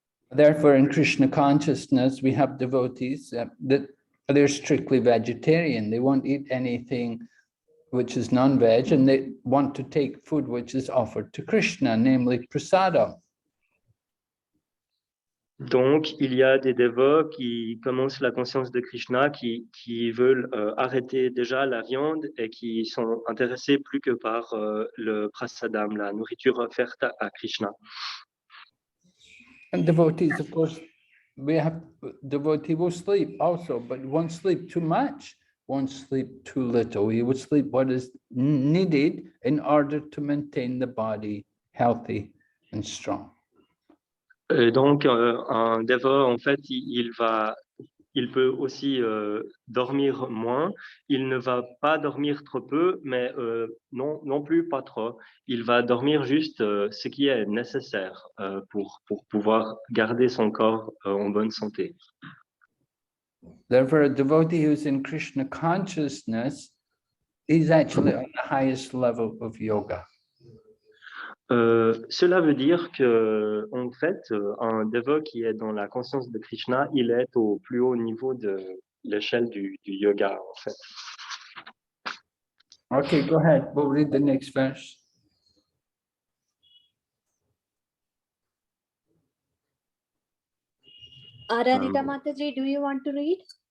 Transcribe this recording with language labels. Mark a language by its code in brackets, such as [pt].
[en] Therefore, in Krishna consciousness, we have devotees that they're strictly vegetarian. They won't eat anything which is non-veg, and they want to take food which is offered to Krishna, namely prasadam. [fr] Donc, il y a des dévots qui commencent la conscience de Krishna, qui veulent arrêter déjà la viande et qui sont intéressés plus que par le prasadam, la nourriture offerte à Krishna. [en] And devotees, of course, we have devotee will sleep also, but won't sleep too much, won't sleep too little. He would sleep what is needed in order to maintain the body healthy and strong. [fr] Et donc, un dévot, en fait, il peut aussi dormir moins. Il ne va pas dormir trop peu, mais non plus pas trop. Il va dormir juste ce qui est nécessaire pour pouvoir garder son corps en bonne santé. [en] Therefore, a devotee who's in Krishna consciousness is actually on the highest level of yoga. [fr] Cela veut dire que, en fait, un dévot qui est dans la conscience de Krishna, il est au plus haut niveau de l'échelle du yoga, en fait. [en] Okay, go ahead. We'll read the next verse. Aradhita Mataji, do you want to read?